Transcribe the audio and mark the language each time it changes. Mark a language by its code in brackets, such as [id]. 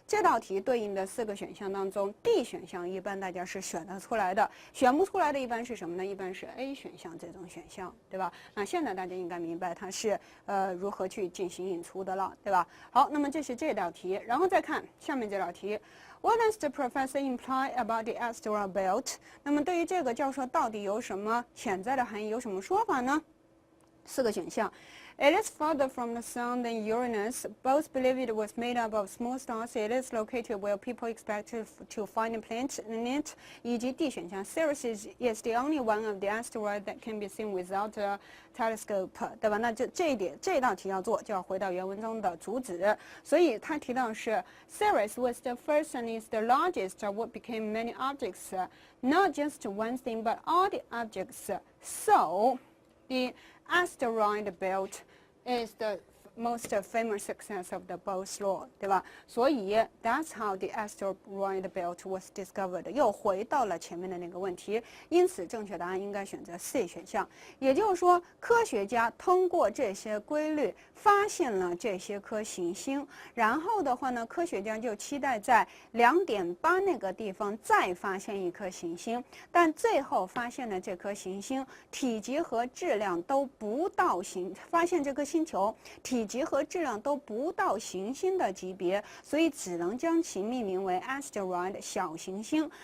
[zh] 这道题对应的4个选项当中 ，D 选项一般大家是选得出来的，选不出来的一般是什么呢？一般是 A 选项这种选项，对吧？那现在大家应该明白它是如何去进行引出的了，对吧？好，那么这是这道题，然后再看下面这道题。 [en] What does the professor imply about the asteroid belt？ [zh] 那么对于这个教授到底有什么潜在的含义，有什么说法呢？4个选项。 [en] It is farther from the sun than Uranus. Both believe it was made up of small stars. It is located where people expect to find a planet in it. [zh] 以及 [en] D 选项 Ceres is the only one of the asteroids that can be seen without a telescope. [zh] 对吧？那这道题要做，就要回到原文中的主旨。所以他提到是 [en] Ceres was the first and is the largest of what became many objects, not just one thing, but all the objects. So the asteroid belt is the most famous success of the Bohr's law， [zh] 对吧？所以 [en] that's how the asteroid belt was discovered。 [zh] 又回到了前面的那个问题，因此正确答案应该选择 C 选项。也就是说，科学家通过这些规律发现了这些颗行星，然后的话呢，科学家就期待在2.8那个地方再发现一颗行星，但最后发现的这颗行星体积和质量都不到发现这颗星球体积和质量都不到行星的级别，所以只能将其命名为 asteroid 小行星。